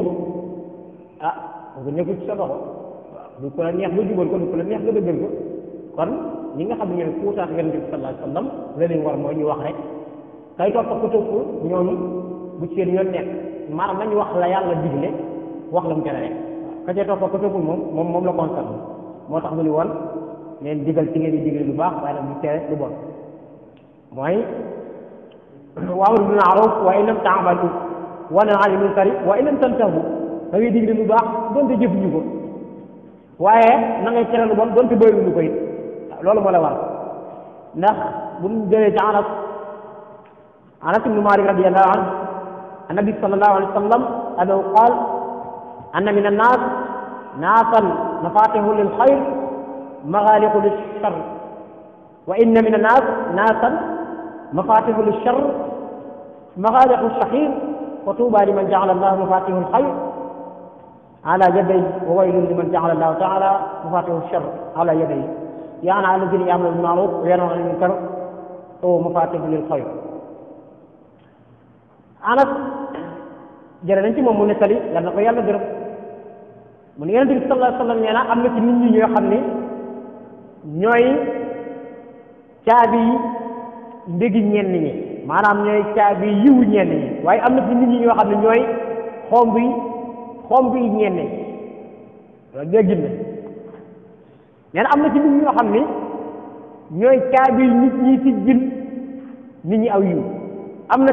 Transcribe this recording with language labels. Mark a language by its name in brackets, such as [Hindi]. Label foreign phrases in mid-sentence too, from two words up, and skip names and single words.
[Wolof] nga nekkul ci sa loxo waaw du ko la neex nga jubal ko du ko la neex nga dëggal ko kon ñi nga xam ne ñooy kuutaat yonent bi [Arabic] صلى الله عليه وسلم [Wolof] la leen war mooy ñu wax rek kay topp ko topp ñooñu bu ci seen yoon nekk maanaam nañu wax la yàlla digle wax la mu tere rek ka cee topp ko toppul moom la concerné moo tax mu ni woon leen digal ci ngeen di digle lu baax waaye nag du tere lu bon mooy [Arabic] وأمروا بالمعروف وإن لم تعملوا وانهوا عن المنكر وإن لم تنتهوا [Wolof] da ngay digle lu baax doonte jëfuñu ko waaye na ngay tere lu bon doonte bëriwuñu ko it loolu moo la war ndax bu ñu jëlee ci Anas ibn [Arabic] مالك رضي الله عنه أن النبي صلى الله عليه وسلم أنه قال إن من الناس ناسا مفاتيح للخير مغاليق للشر وإن من الناس ناسا مفاتيح للشر مغاليق للخير وطوبى لمن جعل الله مفاتيح الخير على يديه وويل لمن جعل الله تعالى مفاتيح الشر على يديه يعني الذين يعملون بالمعروف وينهون عن المنكر ومفاتيح للخير [Wolof] Anas jërë nañ ci moom mu nettali yal na ko yàlla gërëm mu ne Yonent bi [Arabic] صلى الله عليه وسلم [Wolof] nee na am na ci nit ñi ñoo xam ne ñooy caabi ndégi ñenn ñi maanaam ñooy caabi yiwu ñenn ñi waaye am na ci nit ñi ñoo xam ne ñooy xomb yi ñenn ñi loolu dégg na nee na am na ci nit ñi ñoo xam ne ñooy caabi nit ñi ci jël nit ñi aw yiw am na